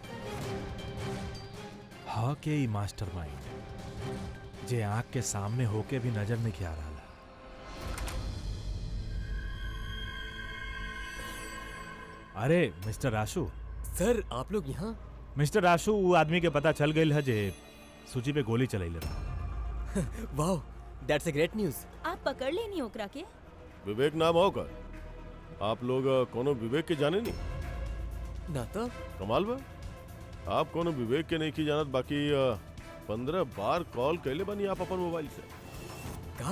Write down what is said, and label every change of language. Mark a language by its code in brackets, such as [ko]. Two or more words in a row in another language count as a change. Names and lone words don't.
[bho] हाँ के ई मास्टरमाइंड जे आंख के सामने होके भी नजर नहीं आ रहा। अरे मिस्टर आशु। सर आप लोग यहाँ? मिस्टर आशु, वो आदमी के पता चल गई है जे सूची पे गोली चलाई रहा। वाह, [en] that's a great news. [bho] आप पकड़ लेनी ओकरा के? विवेक नाम होकर आप लोग कोनो विवेक के जाने नहीं? ना तो कमाल बा, आप कोनो विवेक के नहीं की जानत, बाकी 15 बार कॉल कैले बनी आप अपन मोबाइल से। कहा?